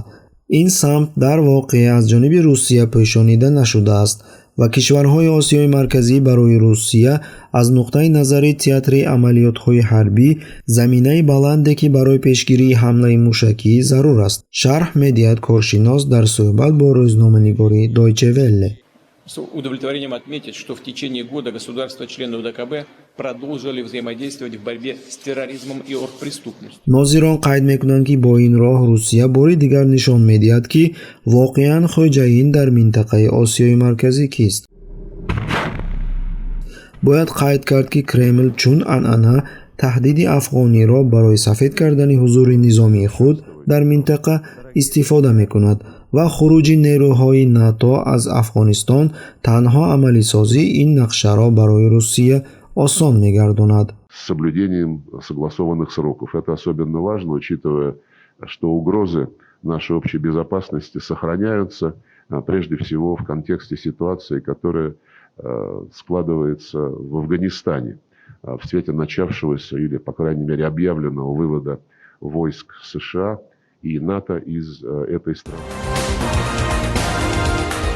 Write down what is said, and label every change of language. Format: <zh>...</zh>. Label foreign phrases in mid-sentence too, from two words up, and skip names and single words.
<tg>ин самт дар воқеъ аз ҷониби Русия пӯшонида нашудааст ва кишварҳои Осиёи марказӣ барои Русия аз нуқтаи назари театри амалиётҳои ҳарбӣ заминаи баланде, ки барои пешгирии ҳамлаи мушакӣ зарур аст, шарҳ медиҳад коршинос дар суҳбат бо рӯзноманигори Deutsche Welle.</tg> <ru>С удовлетворением отметить, что в течение года государства-члены ОДКБ продолжили взаимодействовать в борьбе с терроризмом и оргпреступностью.</ru> <tg>Нозирон қайд мекунанд, ки бо ин роҳ Русия бори дигар нишон медиҳад, ки воқеан хоҷаин дар минтақаи Осиёи марказӣ кист. бояд қайд кард, ки Кремл чун анъана таҳдиди афғониро барои сафед кардани ҳузури низомии худ дар минтақа истифода мекунад ва хуруҷи нерӯҳои НАТО аз Афғонистон танҳо амалисозии ин нақшаро барои Русия осон мегардонад.</tg> <ru>С соблюдением согласованных сроков. Это особенно важно, учитывая, что угрозы нашей общей безопасности сохраняются, прежде всего в контексте ситуации, которая складывается в Афганистане в свете начавшегося или, по крайней мере, объявленного вывода войск США и НАТО из этой страны.</ru>